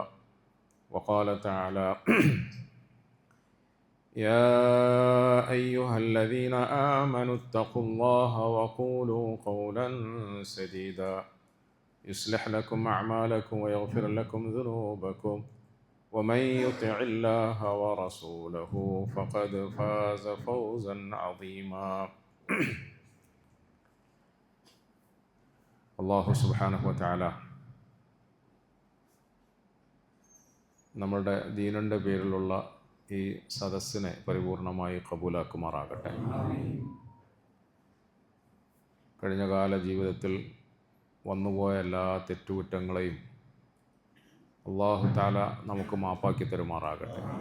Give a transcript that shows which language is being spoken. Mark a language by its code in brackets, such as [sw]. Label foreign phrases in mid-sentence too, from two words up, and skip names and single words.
[ar] وقال تعالى: يا أيها الذين آمنوا اتقوا الله وقولوا قولا سديدا يصلح لكم أعمالكم ويغفر لكم ذنوبكم ومن يطع الله ورسوله فقد فاز فوزا عظيما. [ml] അല്ലാഹു സുബ്ഹാനഹു വ തആല നമ്മുടെ ദീനിൻ്റെ പേരിലുള്ള ഈ സദസ്സിനെ പരിപൂർണമായി കബൂലാക്കുമാറാകട്ടെ. കഴിഞ്ഞകാല ജീവിതത്തിൽ വന്നുപോയ എല്ലാ തെറ്റുകുറ്റങ്ങളെയും അല്ലാഹു തആല നമുക്ക് മാപ്പാക്കി തരുമാറാകട്ടെ.